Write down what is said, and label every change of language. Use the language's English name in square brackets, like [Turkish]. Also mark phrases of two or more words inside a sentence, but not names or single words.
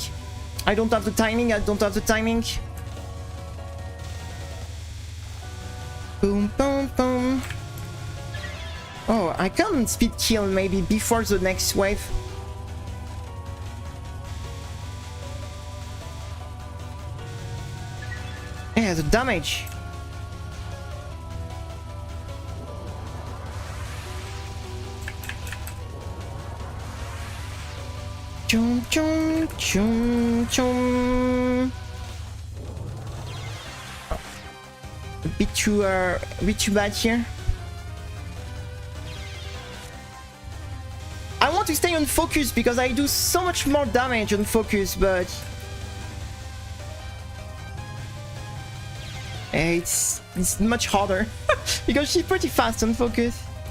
[English] I don't have the timing. Boom, boom, boom. Oh, I can speed kill maybe before the next wave. Yeah, the damage. Chum chum chum chum. A bit too bad here. I want to stay on focus because I do so much more damage on focus, but it's much harder because she's pretty fast on focus.